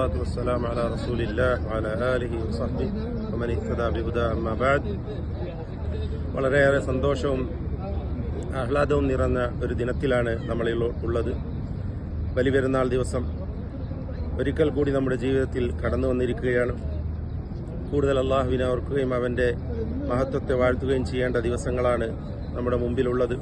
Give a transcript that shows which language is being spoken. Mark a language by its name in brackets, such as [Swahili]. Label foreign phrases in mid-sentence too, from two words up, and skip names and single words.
[Arabic] والصلاة والسلام على رسول الله وعلى آله وصحبه ومن اهتدى بهداه أما بعد. [Malayalam] വളരെയേറെ സന്തോഷവും ആഹ്ലാദവും നിറഞ്ഞ ഒരു ദിനത്തിലാണ് നമ്മളിൽ ഉള്ളത്. ബലിപെരുന്നാൾ ദിവസം ഒരിക്കൽ കൂടി നമ്മുടെ ജീവിതത്തിൽ കടന്നു വന്നിരിക്കുകയാണ്. കൂടുതൽ അള്ളാഹുവിനെ ഓർക്കുകയും അവൻ്റെ മഹത്വത്തെ വാഴ്ത്തുകയും ചെയ്യേണ്ട ദിവസങ്ങളാണ് നമ്മുടെ മുമ്പിലുള്ളത്.